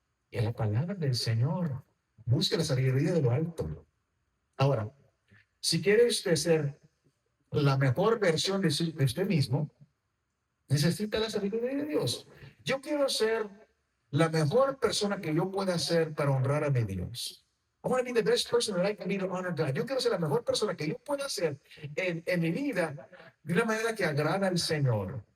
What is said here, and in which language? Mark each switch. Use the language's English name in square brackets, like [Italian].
[Spanish] En la palabra del Señor. Busque la sabiduría de lo alto. Ahora, si quiere usted ser la mejor versión de usted mismo, necesita la sabiduría de Dios. Yo quiero ser la mejor persona que yo pueda ser para honrar a mi Dios. [English] I want to be the best person that I can be to honor God. [Spanish] Yo quiero ser la mejor persona que yo pueda ser en mi vida de una manera que agrada al Señor.